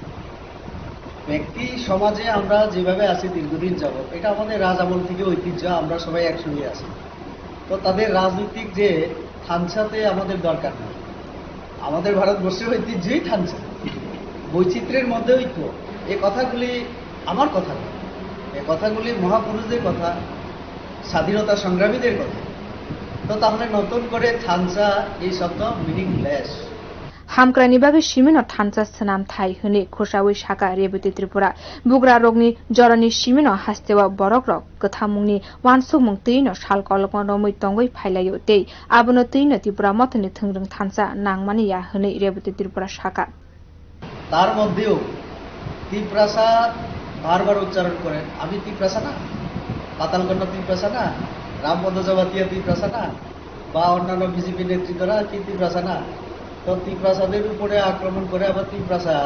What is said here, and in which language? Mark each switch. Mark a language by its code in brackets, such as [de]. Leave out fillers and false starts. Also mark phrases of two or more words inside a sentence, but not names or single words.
[bn] ব্যক্তি সমাজে আমরা যেভাবে আছি দীর্ঘদিন যাবত এটা আমাদের রাজ আমল থেকে ঐতিহ্য আমরা সবাই একসঙ্গে আছি তো তাদের রাজনৈতিক যে থানসাতে আমাদের দরকার নেই আমাদের ভারতবর্ষের ঐতিহ্যই থানসা বৈচিত্র্যের মধ্যে ঐক্য এই কথাগুলি আমার কথা নয় এই কথাগুলি মহাপুরুষদের কথা স্বাধীনতা সংগ্রামীদের কথা তো তাহলে নতুন করে থানসা এই শব্দ মিনিংলেস [trp] हामक्रानि बागै सिमिनो थानसा सनाम थाइ हुने खुरसावै साका रेबती त्रिपुरा बुग्रा रोगनि जरनि सिमिनो हास्तेवा बरक र कथामुंनि वानसुक मुं तैनो साल कलक रमै तंगै फाइलायो तै आबनो तैनो त्रिपुरा मथनि थंरं थानसा नांमानि या हुने रेबती त्रिपुरा साका [bn] তার মধ্যেও ত্রিপ্রাসা বারবার উচ্চারণ করেন আমি ত্রিপ্রাসা না পাতালকন্যা ত্রিপ্রাসা না রামপদ জবাতিয়া ত্রিপ্রাসা না বা অন্যান্য বিজেপি নেতৃত্বরা কি ত্রিপ্রাসা না তো ত্রিপ্রাসাদের উপরে আক্রমণ করে আবার ত্রিপ্রাসার